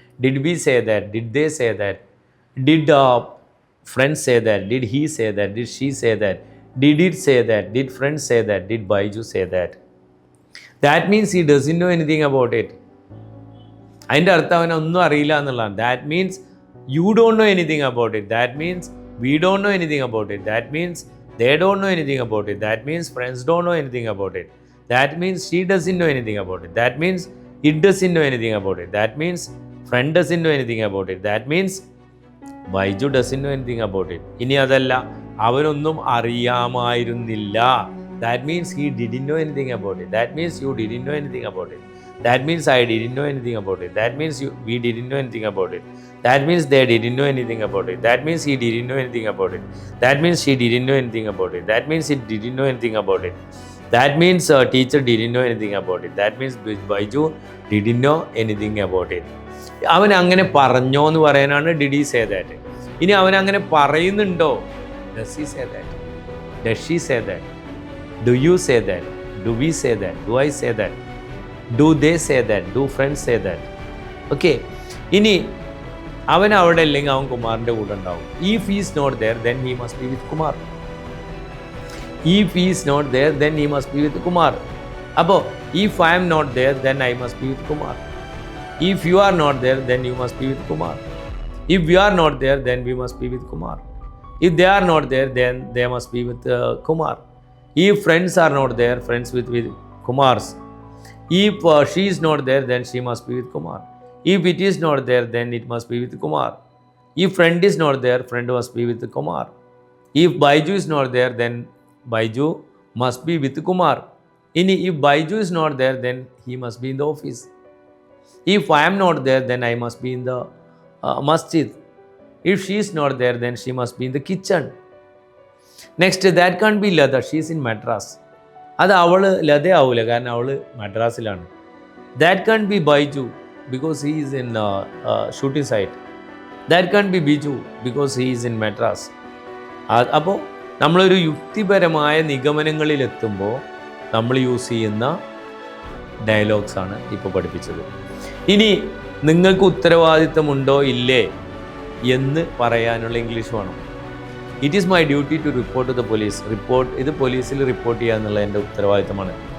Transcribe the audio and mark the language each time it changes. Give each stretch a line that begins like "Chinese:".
English: Did we say that, did they say that, did friends say that, did he say that, did she say that, did it say that, did friends say that, did Baiju say that. That means he doesn't know anything about it.
Malayalam: അതിൻ്റെ അർത്ഥം അവനൊന്നും അറിയില്ല എന്നുള്ളതാണ്.
English: That means you don't know anything about it. That means we don't know anything about it. That means they don't know anything about it. That means friends don't know anything about it. That means she doesn't know anything about it. That means it doesn't know anything about it. That means friend doesn't know anything about it. That means Baiju doesn't know anything about it.
Malayalam: ഇനി അതല്ല, അവനൊന്നും അറിയാമായിരുന്നില്ല.
English: That means he didn't know anything about it. That means you didn't know anything about it. That means I didn't know anything about it. That means we didn't know anything about it. That means they didn't know anything about it. That means he didn't know anything about it. That means she didn't know anything about it. That means it didn't know anything about it. That means teacher didn't know anything about it. That means Baiju didn't know anything about it.
Malayalam: അവൻ അങ്ങനെ പറഞ്ഞോ എന്ന് പറയാനാണ്
English: did he say that.
Malayalam: ഇനി അവൻ അങ്ങനെ പറയുന്നുണ്ടോ?
English: Does he say that? Does she say that? Do you say that? Do we say that? Do I say that? Do they say that? Do friends say that? Okay.
Malayalam: ഇനി അവൻ അവിടെ ഇല്ലെങ്കിൽ അവൻ കുമാറിൻ്റെ കൂടെ ഉണ്ടാവും.
English: If he is not there, then he must be with Kumar. If he is not there, then he must be with Kumar. അപ്പോൾ if I am not there, then I must be with Kumar. If you are not there, then you must be with Kumar. If we are not there, then we must be with Kumar. If they are not there, then they must be with Kumar. If friends are not there, friends with Kumars. If she is not there, then she must be with Kumar. If it is not there, then it must be with Kumar. If friend is not there, friend must be with Kumar. If Baiju is not there, then Baiju must be with Kumar. If Baiju is not there, then he must be in the office. If I am not there, then I must be in the masjid. If she is not there, then she must be in the kitchen. Next, that can't be Lada. She is in Madras.
Malayalam: അത് അവൾ ലതയാവൂല, കാരണം അവൾ മദ്രാസിലാണ്.
English: That can't be Baiju because he is in shooting site. That can't be Biju because he is in Madras.
Malayalam: അപ്പോൾ നമ്മളൊരു യുക്തിപരമായ നിഗമനങ്ങളിലെത്തുമ്പോൾ നമ്മൾ use ചെയ്യുന്ന ഡയലോഗ്സാണ് ഇപ്പോൾ പഠിപ്പിച്ചത്. ഇനി നിങ്ങൾക്ക് ഉത്തരവാദിത്തമുണ്ടോ ഇല്ലേ എന്ന് പറയാനുള്ള ഇംഗ്ലീഷ് വേണം.
English: It is my duty to report to the police.
Malayalam: ഇത് പോലീസിൽ റിപ്പോർട്ട് ചെയ്യുക എന്നുള്ള എൻ്റെ ഉത്തരവാദിത്തമാണ്.